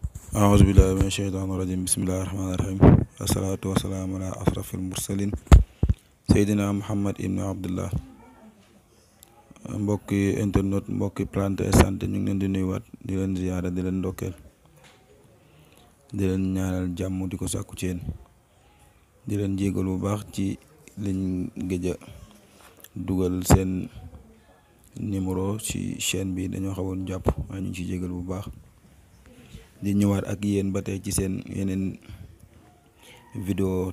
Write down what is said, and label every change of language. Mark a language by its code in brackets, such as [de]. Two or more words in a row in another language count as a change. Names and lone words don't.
[ar] أعوذ بالله من الشيطان الرجيم بسم الله الرحمن الرحيم الصلاة والسلام على أشرف المرسلين سيدنا محمد ابن عبد الله. [wo] mbokki internet mbokki Plante et Santé ñu ngi leen di nuyuwaat di leen ziyaara di leen ndokkeel di leen ñaanal jàmm di ko sàkku ci yéen di leen jégal bu baax ci liñ gëj a dugal seen numéro ci chaîne bi dañoo xawoon jàpp waaye ñu ngi ci jégal bu baax di ñëwaat ak yéen ba tey ci seen yeneen vidéo.